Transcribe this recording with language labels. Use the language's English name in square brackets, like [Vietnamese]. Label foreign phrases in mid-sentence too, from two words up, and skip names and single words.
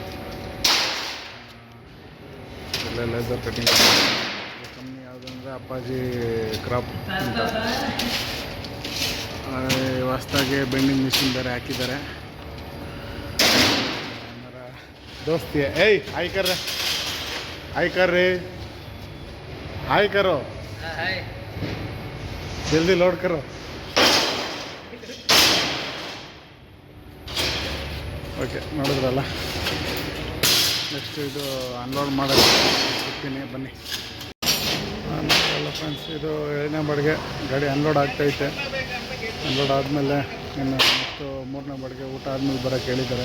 [Kannada] ಇಲ್ಲೇ [English] laser cutting company [Kannada] ಯಾವುದು ಅಂದರೆ ಅಪ್ಪಾಜಿ ಕ್ರಾಪ್ ಅಂತ. ಹೊಸ್ದಾಗಿ [English] bending machine [Kannada] ಬೇರೆ ಹಾಕಿದ್ದಾರೆ. [Hindi] दोस्ती एय हाय कर रे, हाय कर रहे, हाय करो, जल्दी लोड करो. [Kannada] ಓಕೆ, ನೋಡಿದ್ರಲ್ಲ. ನೆಕ್ಸ್ಟ್ ಇದು ಅನ್ಲೋಡ್ ಮಾಡೋದು ಸಿಗ್ತೀನಿ, ಬನ್ನಿ. ನೋಡಿದ್ರಲ್ಲ ಫ್ರೆಂಡ್ಸ್, ಇದು 7ನೇ ಬಾಡಿಗೆ ಗಾಡಿ ಅನ್ಲೋಡ್ ಆಗ್ತೈತೆ. ಅನ್ಲೋಡ್ ಆದಮೇಲೆ ಇನ್ನು ನೆಕ್ಸ್ಟು 3ನೇ ಬಾಡಿಗೆ ಊಟ ಆದಮೇಲೆ ಬರೋಕ್ಕೆ ಹೇಳಿದ್ದಾರೆ.